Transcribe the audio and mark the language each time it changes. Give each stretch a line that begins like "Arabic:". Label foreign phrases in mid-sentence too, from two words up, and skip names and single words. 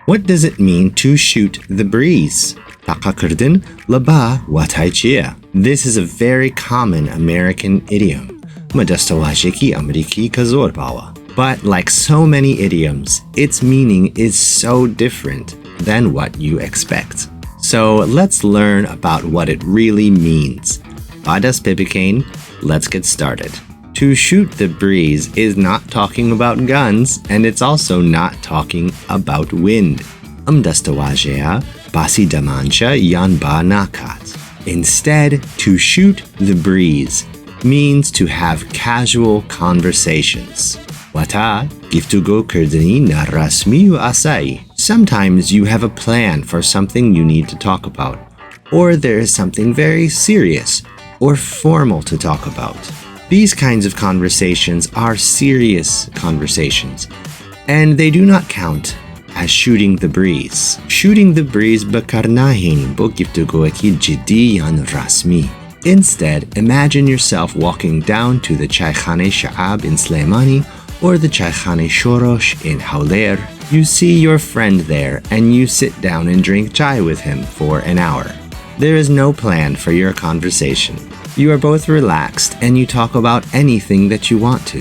English: What does it mean to shoot the breeze?
Central Kurdish: تەقەکردن لەبا واتای چییە?
English: This is a very common American idiom.
Central Kurdish: مە دەستەواژێکی ئەمریکی کە زۆر باوە.
English: But like so many idioms, its meaning is so different than what you expect. So let's learn about what it really means.
Central Kurdish: با دەست پێ بکەین,
English: let's get started. To shoot the breeze is not talking about guns, and it's also not talking about wind.
Central Kurdish: دەستەواژەیە باسی دەمانچە یان با ناکات.
English: Instead, to shoot the breeze means to have casual conversations.
Central Kurdish: واتای گفتوگۆکردنی نارەسمی و ئاسایی.
English: Sometimes you have a plan for something you need to talk about, or there is something very serious or formal to talk about. These kinds of conversations are serious conversations, and they do not count as shooting the breeze. Shooting the breeze
Central Kurdish: بەکارناهێنین بۆ گفتوگۆیەکی جدی یان ڕسمی.
English: Instead, imagine yourself walking down to the
Central Kurdish: چایخانەی شعاب
English: in Slimani or the
Central Kurdish: چایخانەی شۆرۆش
English: in Hawler. You see your friend there and you sit down and drink chai with him for an hour. There is no plan for your conversation. You are both relaxed and you talk about anything that you want to.